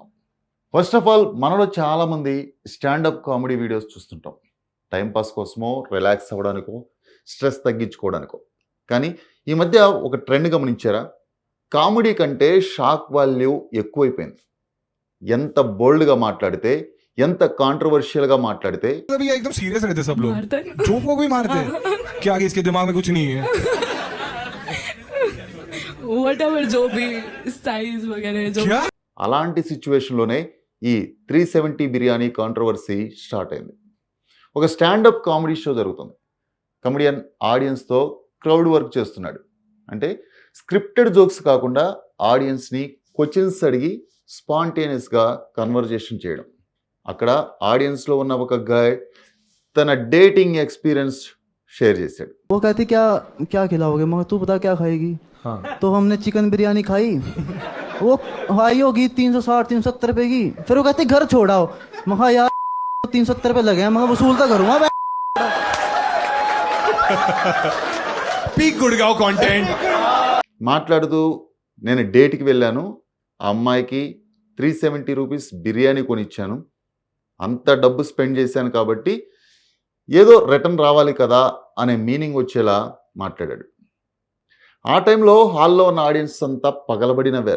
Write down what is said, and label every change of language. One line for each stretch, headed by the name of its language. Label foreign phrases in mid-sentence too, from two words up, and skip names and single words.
English: First of all,
Telugu: మనలో చాలామంది
English: standup comedy videos
Telugu: చూస్తుంటాం. టైంపాస్ కోసమో, రిలాక్స్ అవ్వడానికో, స్ట్రెస్ తగ్గించుకోవడానికో. కానీ ఈ మధ్య ఒక ట్రెండ్ గమనించారా? కామెడీ కంటే
English: shock value
Telugu: ఎక్కువైపోయింది. ఎంత బోల్డ్గా మాట్లాడితే, ఎంత కాంట్రవర్షియల్గా మాట్లాడితే
Hindi: एकदम सीरियस रहते सब लोग, जोक को भी मारते हैं क्या आगे इसके दिमाग में कुछ नहीं है. whatever जो भी size वगैरह जो क्या
Telugu: అలాంటి సిచ్యువేషన్లోనే ఈ 370 బిర్యానీ
English: controversy start
Telugu: అయింది. ఒక
English: standup comedy show
Telugu: జరుగుతుంది. కమెడియన్ ఆడియన్స్తో
English: crowd work
Telugu: చేస్తున్నాడు. అంటే
English: scripted jokes
Telugu: కాకుండా ఆడియన్స్ని క్వశ్చన్స్ అడిగి స్పాంటేనియస్గా కన్వర్జేషన్ చేయడం. అక్కడ ఆడియన్స్లో ఉన్న ఒక గాయ్ తన
English: dating experience share
Telugu: చేశాడు.
Hindi: वो कहती क्या क्या खिलाओगे, मगर तू बता क्या खाएगी. तो हमने चिकन बिरयानी खाई, वो हाई होगी 360-370 रुपए की. फिर वो कहती घर छोड़ाओ. मगर यार 370 रुपए लगे हैं, मगर वसूल तो करूँगा.
English: Peak Gurgaon content.
Telugu: మాట్లాడుతూ నేను డేట్కి వెళ్ళాను, ఆ అమ్మాయికి 370 రూపీస్ బిర్యానీ కొనిచ్చాను, అంత డబ్బు స్పెండ్ చేశాను కాబట్టి ఏదో రిటర్న్ రావాలి కదా అనే మీనింగ్ వచ్చేలా మాట్లాడాడు. ఆ టైంలో హాల్లో ఉన్న ఆడియన్స్ అంతా పగలబడి నవ్వారు.